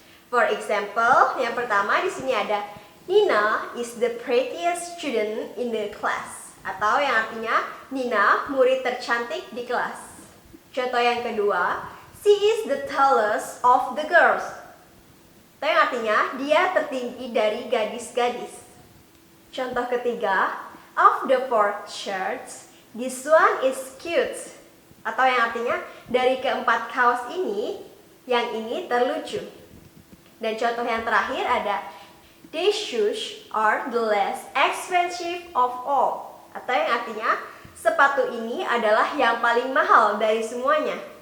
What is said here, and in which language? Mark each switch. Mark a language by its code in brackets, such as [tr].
[en] For example, [id] yang pertama di sini ada [en] Nina is the prettiest student in the class. [id] Atau yang artinya Nina murid tercantik di kelas. Contoh yang kedua, [en] she is the tallest of the girls. [id] Atau yang artinya dia tertinggi dari gadis-gadis. Contoh ketiga, [en] of the four shirts, this one is cute. [id] Atau yang artinya dari keempat kaos ini, yang ini terlucu. Dan contoh yang terakhir ada [en] these shoes are the less expensive of all. [id] Atau yang artinya sepatu ini adalah yang paling mahal dari semuanya.